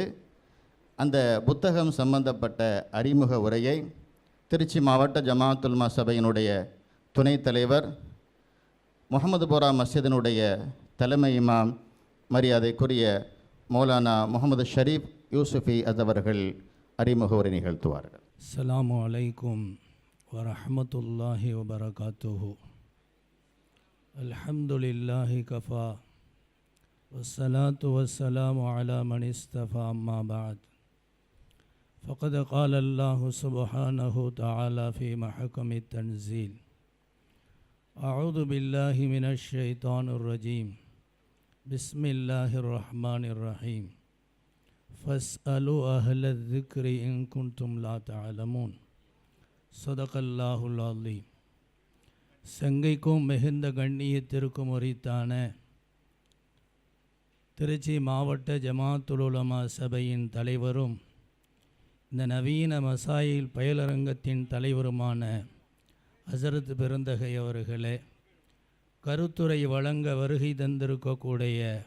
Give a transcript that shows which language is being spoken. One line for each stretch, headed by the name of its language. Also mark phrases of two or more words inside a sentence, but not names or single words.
Tamil: அந்த புத்தகம் சம்பந்தப்பட்ட அறிமுக உரையை திருச்சி மாவட்ட ஜமாஅத்துல் உலமா சபையினுடைய துணைத் தலைவர் முஹம்மதுபுரா மஸ்ஜிதினுடைய தலைமை இமாம் மரியாதைக்குரிய மௌலானா முகமது ஷரீப் யூசுஃபி அவர்கள் அறிமுக உரை நிகழ்த்துவார்கள்.
Arabic: السلام عليكم ورحمة الله وبركاته. الحمد لله كفى والصلاة والسلام على من اصطفى أما بعد. فقد قال الله سبحانه وتعالى في محكم التنزيل: أعوذ بالله من الشيطان الرجيم بسم الله الرحمن الرحيم فاسألوا أهل الذكر إن كنتم لا تعلمون. صدق الله العظيم.
Tamil: சங்கைக்கும் மிகுந்த கண்ணியத்திற்கும் உரித்தான திருச்சி மாவட்ட ஜமாஅத்துல் உலமா சபையின் தலைவரும் இந்த நவீன மசாயில் பயிலரங்கத்தின் தலைவருமான ஹசரத் பெருந்தகை அவர்களே, கருத்துரை வழங்க வருகை தந்திருக்கக்கூடிய